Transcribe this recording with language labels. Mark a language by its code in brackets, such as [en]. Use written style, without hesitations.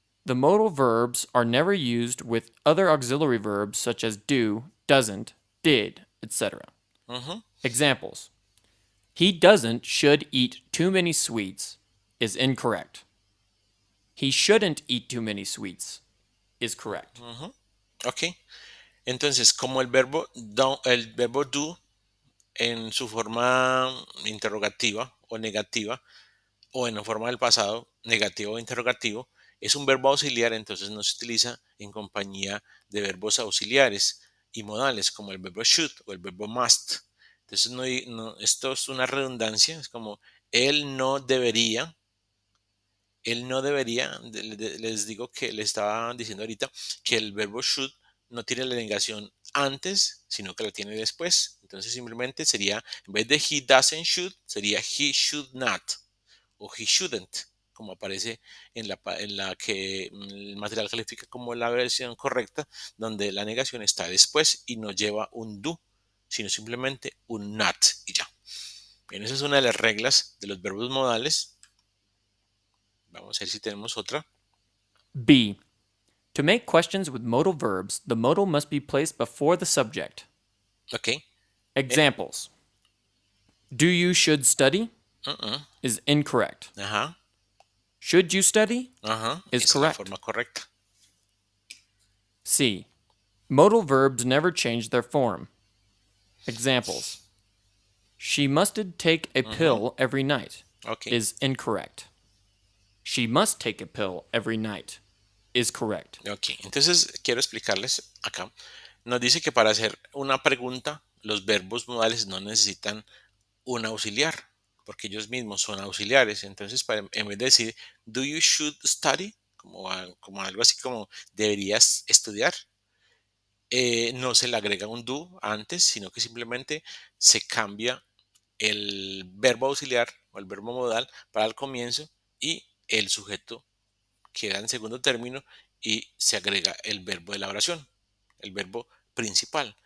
[en] The modal verbs are never used with other auxiliary verbs such as do, doesn't, did, etc. Examples: he doesn't should eat too many sweets is incorrect. He shouldn't eat too many sweets is correct. Ok. [es] Entonces, como el verbo do en su forma interrogativa o negativa o en la forma del pasado negativo o interrogativo es un verbo auxiliar, entonces no se utiliza en compañía de verbos auxiliares y modales como el verbo should o el verbo must. Entonces esto es una redundancia, es como él no debería, les digo que le estaba diciendo ahorita que el verbo should no tiene la negación antes, sino que la tiene después. Entonces simplemente sería, en vez de [en] he doesn't should, [es] sería [en] he should not [es] o [en] he shouldn't, [es] como aparece en la que el material califica como la versión correcta, donde la negación está después y no lleva un do, sino simplemente un not y ya. Bien, esa es una de las reglas de los verbos modales. Vamos a ver si tenemos otra. [en] B. To make questions with modal verbs, the modal must be placed before the subject. Ok. Examples: do you should study is incorrect. [es] Ajá. [en] Should you study is [es] Esa [en] correct. [es] es la forma correcta. [en] C. Modal verbs never change their form. Examples: she mustn't take a pill every night Ok. is incorrect. She must take a pill every night is correct. [es] Ok, entonces quiero explicarles acá. Nos dice que para hacer una pregunta, los verbos modales no necesitan un auxiliar, porque ellos mismos son auxiliares. Entonces, en vez de decir, [en] do you should study, [es] como algo así como deberías estudiar, no se le agrega un do antes, sino que simplemente se cambia el verbo auxiliar o el verbo modal para el comienzo y el sujeto queda en segundo término y se agrega el verbo de la oración, el verbo principal.